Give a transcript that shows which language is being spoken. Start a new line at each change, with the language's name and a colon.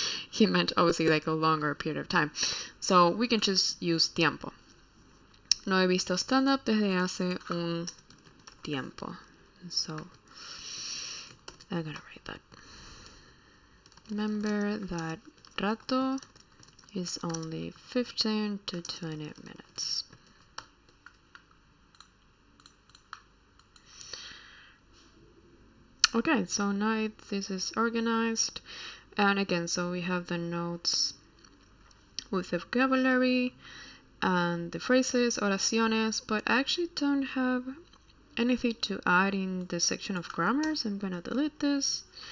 English: He meant obviously like a longer period of time. So we can just use tiempo.
Spanish: No he visto stand-up desde hace un tiempo.
English: So I'm gonna write that. Remember that rato is only 15 to 20 minutes. Okay, so now this is organized, and again, so we have the notes with the vocabulary and the phrases, oraciones, but I actually don't have anything to add in the section of grammar, so I'm gonna delete this.